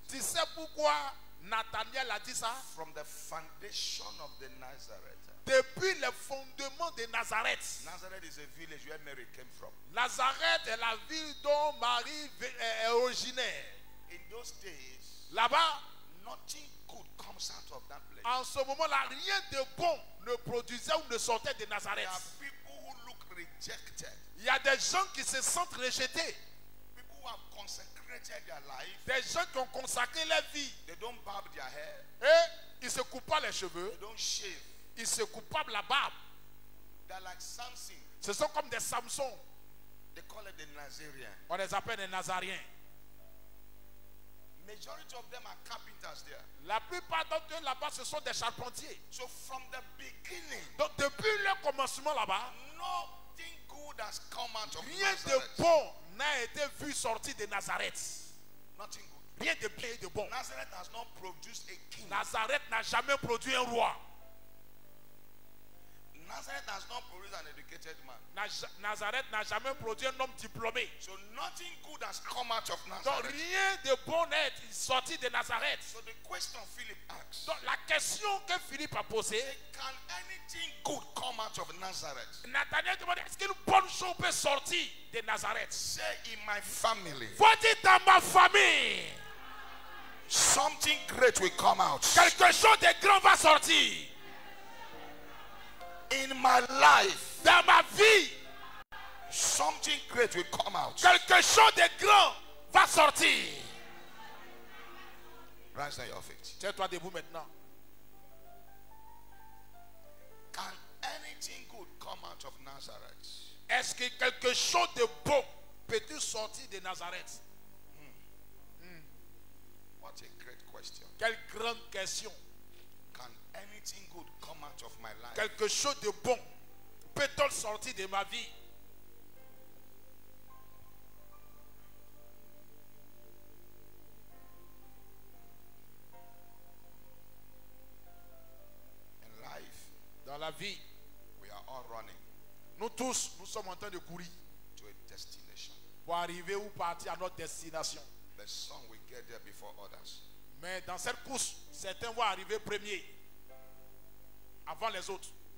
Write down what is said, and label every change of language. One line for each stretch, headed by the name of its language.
French: Tu sais pourquoi Nathanaël a dit ça?
English: From the foundation of the Nazareth.
French: Depuis le fondement de Nazareth.
English: Nazareth is a village where Mary came from.
French: Nazareth est la ville dont Marie est originaire.
English: In those days,
French: Là-bas,
English: nothing good comes out of that place.
French: en ce moment-là, rien de bon ne produisait ou ne sortait de Nazareth.
English: There are people who look rejected.
French: Il y a des gens qui se sentent rejetés.
English: People who have consecrated their life.
French: Des gens qui ont consacré leur vie.
English: They don't barb their hair.
French: Et ils se coupent pas les cheveux.
English: They don't shave.
French: Ils se coupent pas la barbe.
English: They're like Samson.
French: Ce sont comme des Samsons.
English: They call it the Nazarian.
French: On les appelle des Nazariens.
English: Majority of them are carpenters there.
French: La plupart d'entre eux là-bas, ce sont des charpentiers.
English: So from the beginning,
French: Donc depuis le commencement là-bas,
English: nothing good has come out of
French: rien de
English: Nazareth.
French: bon n'a été vu sortir de Nazareth.
English: Nothing good.
French: Rien de bien et de bon.
English: Nazareth has not produced a king.
French: Nazareth n'a jamais produit un roi.
English: Nazareth has not produced an educated man.
French: Nazareth n'a jamais produit un homme diplômé.
English: So nothing good has come out of
French: Donc
English: Nazareth.
French: rien de bon n'est sorti de Nazareth.
English: So the question Philip asked,
French: Donc la question que Philippe a posée,
English: can anything good come out of Nazareth?
French: Nathanaël demande, est-ce qu'une bonne chose peut sortir de Nazareth?
English: Say in my family,
French: Faut dire dans ma famille,
English: something great will come out.
French: quelque chose de grand va sortir.
English: In my life,
French: Dans ma vie,
English: something great will come out.
French: quelque chose de grand va sortir.
English: Rise on your feet.
French: Tiens-toi debout maintenant.
English: Can anything good come out of Nazareth?
French: Est-ce que quelque chose de beau peut-il sortir de Nazareth?
English: What a great question.
French: Quelle grande question.
English: Can anything good come out of my life?
French: Quelque chose de bon peut-il sortir de ma vie?
English: In life,
French: Dans la vie,
English: we are all running
French: nous tous, nous sommes en train de courir
English: to a destination.
French: pour arriver ou partir à notre destination.
English: But some will get there before others.
French: Mais dans cette course, certains vont arriver premiers, avant les autres.